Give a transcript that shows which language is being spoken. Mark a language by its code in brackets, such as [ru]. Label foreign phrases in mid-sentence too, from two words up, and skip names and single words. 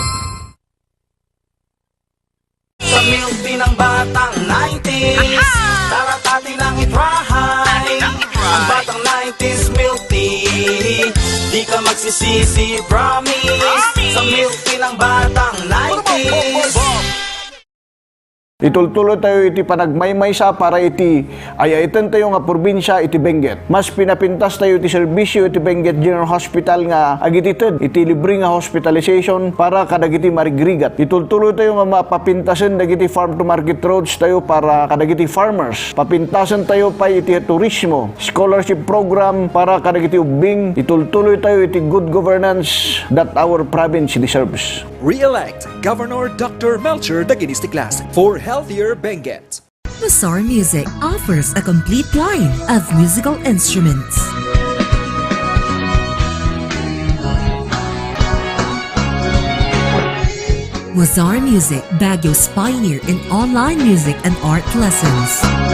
[tl] Sa milk tea ng batang 90s, tara't atin ang itrahay. Ang batang 90s milk tea, di ka magsisisi, promise. Sa milk tea ng batang 90s. [ilo] Itultulo tayo iti panagmaymay sa para iti ayaiten tayo nga probinsya iti Benguet. Mas pinapintas tayo iti serbisyo iti Benguet General Hospital nga agitited iti libre nga hospitalization para kadagiti marigrigat. Itultulo tayo nga mapapintasen dagiti [en] farm to market roads [ilo] tayo para kadagiti farmers. Papintasen tayo pa iti turismo, [en] scholarship program [ilo] para kadagiti ubing. Itultuloy tayo iti [en] good governance that our province deserves. Re-elect Governor Dr. Melcher Daginistiklas for Healthier Benguet. Bazaar Music offers a complete line of musical instruments. Bazaar Music, Baguio's pioneer in online music and art lessons.